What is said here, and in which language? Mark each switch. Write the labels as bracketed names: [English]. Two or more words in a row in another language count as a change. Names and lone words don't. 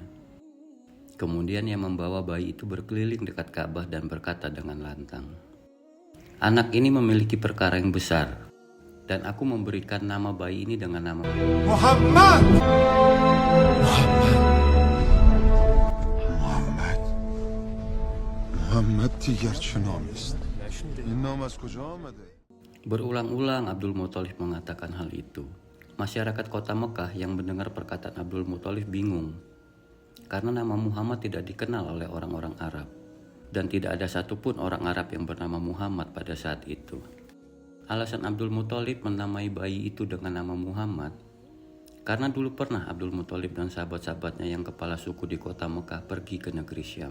[Indonesian] Kemudian ia membawa bayi itu berkeliling dekat Ka'bah dan berkata dengan lantang, "Anak ini memiliki perkara yang besar, dan aku memberikan nama bayi ini dengan nama [Persian] Muhammad. Muhammad دیگر چه نامی است؟ این نام از کجا آمده؟ [Indonesian] Berulang-ulang Abdul Muthalib mengatakan hal itu. Masyarakat kota Mekah yang mendengar perkataan Abdul Muthalib bingung, karena nama Muhammad tidak dikenal oleh orang-orang Arab, dan tidak ada satupun orang Arab yang bernama Muhammad pada saat itu. Alasan Abdul Muthalib menamai bayi itu dengan nama Muhammad, karena dulu pernah Abdul Muthalib dan sahabat-sahabatnya yang kepala suku di kota Mekah pergi ke negeri Syam.